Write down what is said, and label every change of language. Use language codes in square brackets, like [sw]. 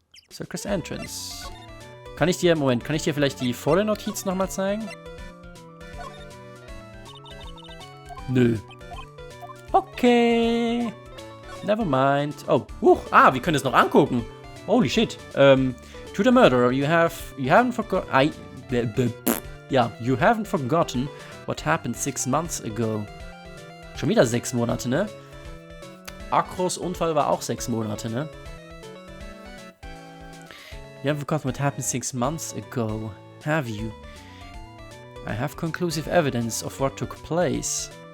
[de] Circus Entrance. Kann ich dir vielleicht die volle Notiz nochmal zeigen? [en] Nö. Okay. Never mind. [de] Oh, wir können es noch angucken. [en] Holy shit. To the murderer, you haven't forgotten what happened 6 months ago. [de] Schon wieder 6 Monate, ne? Akros Unfall war auch 6 Monate, ne? [en] You haven't forgotten what happened 6 months ago, have you? I have conclusive evidence of what took place.